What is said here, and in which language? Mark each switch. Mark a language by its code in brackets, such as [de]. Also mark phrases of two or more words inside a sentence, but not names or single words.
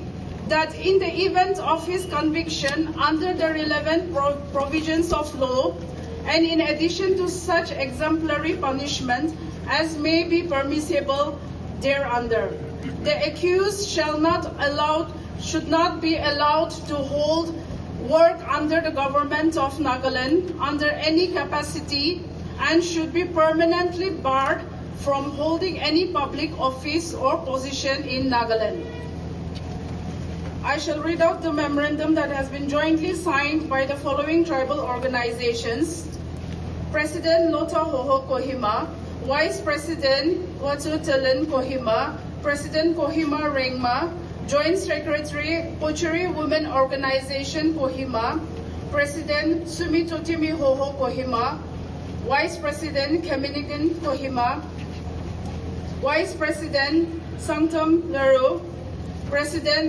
[en] That in the event of his conviction under the relevant provisions of law, and in addition to such exemplary punishment as may be permissible thereunder, the accused should not be allowed to hold work under the government of Nagaland under any capacity and should be permanently barred from holding any public office or position in Nagaland. I shall read out the memorandum that has been jointly signed by the following tribal organizations: President Lota Hoho Kohima, Vice President Watu Telen Kohima, President Kohima Rengma, Joint Secretary Pochuri Women Organization Kohima, President Sumitotimi Hoho Kohima, Vice President Keminigan Kohima, Vice President Sanctum Naru, President